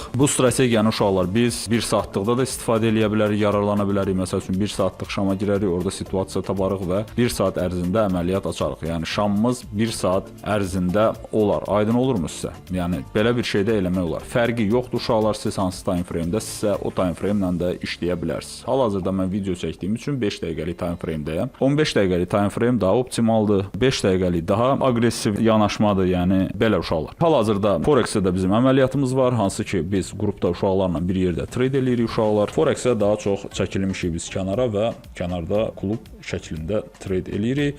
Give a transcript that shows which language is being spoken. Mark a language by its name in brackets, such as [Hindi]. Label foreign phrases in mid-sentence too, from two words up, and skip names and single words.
[Azerbaijani] Bu strategiyanı uşaqlar biz 1 saatlıqda da istifadə eləyə bilərik, yararlana bilərik. Məsəl üçün 1 saatlıq şama girərik, orada situasiya taparıq və 1 saat ərzində əməliyyat açarıq. Yəni şamımız 1 saat ərzində olar. Aydın olurmu sizə? Yəni belə bir şeydə eləmək olar. Fərqi yoxdur uşaqlar, siz hansı [English] time frame-də [Azerbaijani] sizsə o [English] time frame-lə [Azerbaijani] də işləyə bilərsiniz. Hal-hazırda mən video çəkdiyim üçün 5 dəqiqəlik [English] time frame-dəyəm. [Azerbaijani] 15 dəqiqəlik [English] time frame [Azerbaijani] daha optimaldır. 5 dəqiqəlik daha aqressiv yanaşmadır, yəni belə uşaqlar. Hal-hazırda Forex-də də bizim əməliyyatımız var, hansı ki biz qrupda uşaqlarla bir yerdə trade eləyirik uşaqlar. Forex-ə daha çox çəkilmişik biz kənara və kənarda klub şəklində trade eləyirik.